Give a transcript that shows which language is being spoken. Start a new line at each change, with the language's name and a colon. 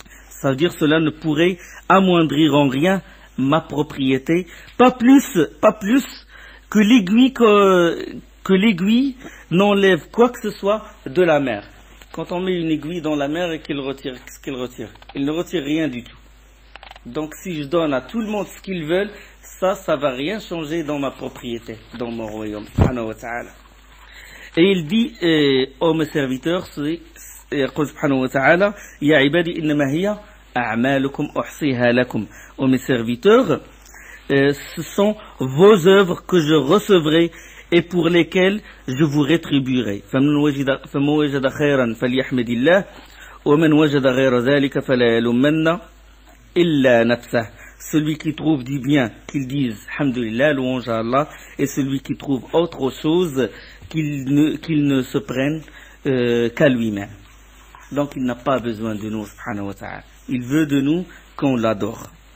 French: Ça veut dire cela ne pourrait amoindrir en rien ma propriété, pas plus que l'aiguille n'enlève quoi que ce soit de la mer. Quand on met une aiguille dans la mer et qu'il retire, qu'est-ce qu'il retire? Il ne retire rien du tout. Donc si je donne à tout le monde ce qu'ils veulent, ça va rien changer dans ma propriété, dans mon royaume. Et il dit aux mes serviteurs,
Arabic: يقول سبحانه وتعالى يا عبادي إنما هي أعمالكم أحصيها لكم.
French: Ô mes serviteurs, ce sont vos œuvres que je recevrai et pour lesquelles je vous rétribuerai.
Arabic: فمن وجد خيرا فليحمد الله ومن وجد غير ذلك فلا يلومن إلا نفسه.
French: Celui qui trouve du bien, qu'il dise Alhamdulillah, louange à Allah, et celui qui trouve autre chose, qu'il ne se prenne qu'à lui-même. Donc il n'a pas besoin de nous, subhanahu wa ta'ala. Il veut de nous qu'on l'adore.